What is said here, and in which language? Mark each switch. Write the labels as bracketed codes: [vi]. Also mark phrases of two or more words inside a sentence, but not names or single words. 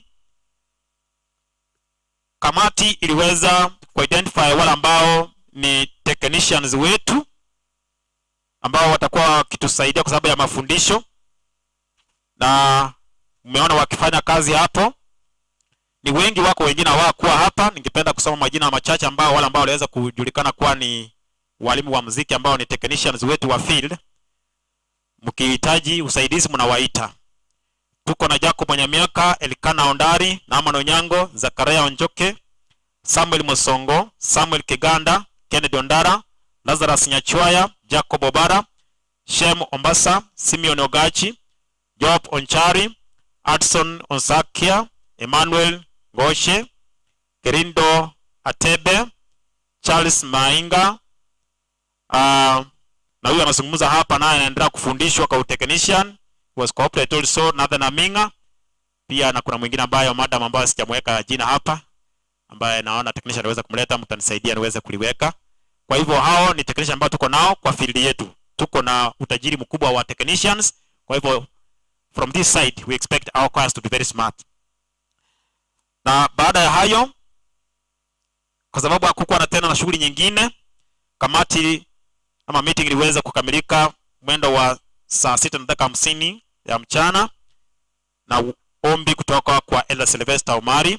[sw] Kamati iliweza kuidentify wale ambao ni technicians wetu ambao watakuwa wakitusaidia kwa sababu ya mafundisho, na umeona wakifanya kazi hapo. Ni wengi wako, wengine hawakuwa hapa. Ningependa kusoma majina machache ambao wale ambao waliweza kujulikana kuwa ni walimu wa muziki ambao ni technicians wetu wa field. Mkihitaji usaidizi mnawaita. Tuko na Jacob Onyamiaka, Elikana Ondari, Naaman Onyango, Zakaria Onjoke, Samuel Musongo, Samuel Kiganda, Kennedy Ondara, Lazarus Nyachwaya, Jacob Obara, Shem Ombasa, Simeon Ogachi, Job Onchari, Adson Onsakia, Emmanuel Ngoshe, Gerindo Atebe, Charles Mainga, na huyu anazungumza hapa naye anaendelea kufundishwa kwa technician, [en] was cooperated also [sw] Nathan Aminga. Pia na kuna mwingine ambaye madam ambaye sijamweka jina hapa, ambaye naona technician anaweza kumleta, mtanisaidia niweze kuliweka. Kwa hivyo hao ni technician ambao tuko nao kwa field yetu. Tuko na utajiri mkubwa wa technicians. Kwa hivyo [en] from this side we expect our choirs to be very smart. [sw] Na baada ya hayo, kwa sababu hakukuwa na tena na shughuli nyingine, kamati ama meeting iliweza kukamilika mwendo wa saa 6:50 ya mchana na ombi kutoka kwa Elder Sylvester Omari.